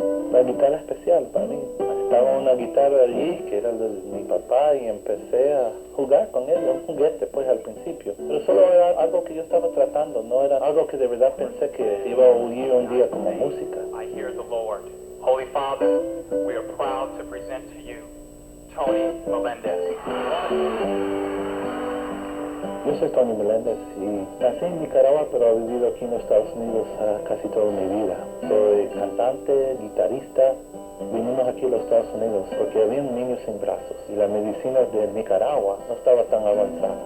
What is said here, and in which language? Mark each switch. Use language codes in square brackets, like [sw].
[es] una guitarra especial para mí. Estaba una guitarra allí que era de mi papá y empecé a jugar con ella, un juguete pues al principio. Pero solo era algo que yo estaba tratando, no era algo que de verdad pensé que iba a oír un día como música. [en] I hear the Lord. Holy Father, we are proud to present to you Tony Melendez. [es] Yo soy Tony Melendez y nací en Nicaragua, pero he vivido aquí en los Estados Unidos casi toda mi vida. Soy cantante, guitarrista. Vinimos aquí a los Estados Unidos porque había un niño sin brazos y la medicina de Nicaragua no estaba tan avanzada.